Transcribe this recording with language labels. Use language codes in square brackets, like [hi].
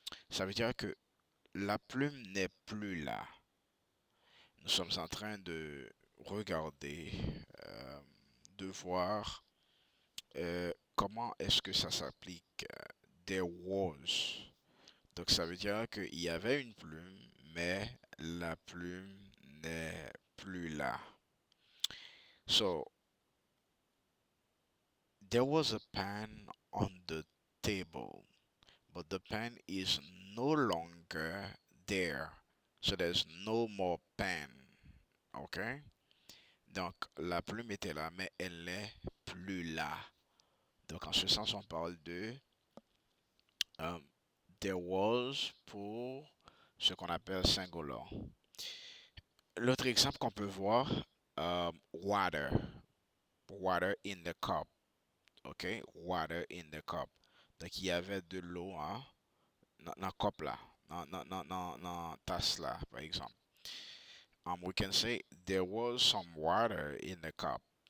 [fr] Ça veut dire que la plume n'est plus là. Nous sommes en train de regarder, euh, de voir comment est-ce que ça s'applique. [en] There was. [fr] Donc ça veut dire qu'il y avait une plume, mais la plume n'est plus là. [en] So, there was a pen on the table, but the pen is no longer there. So there's no more pen. OK? [fr] Donc la plume était là, mais elle n'est plus là. Donc en ce sens, on parle de um, [en] there was [fr] pour ce qu'on appelle singular. L'autre exemple qu'on peut voir, [en] water. Water in the cup. OK? Water in the cup. [fr] Donc, il y avait de l'eau hein, dans la cup là, dans tasse là, par exemple. [en] We can say there was some water in the cup.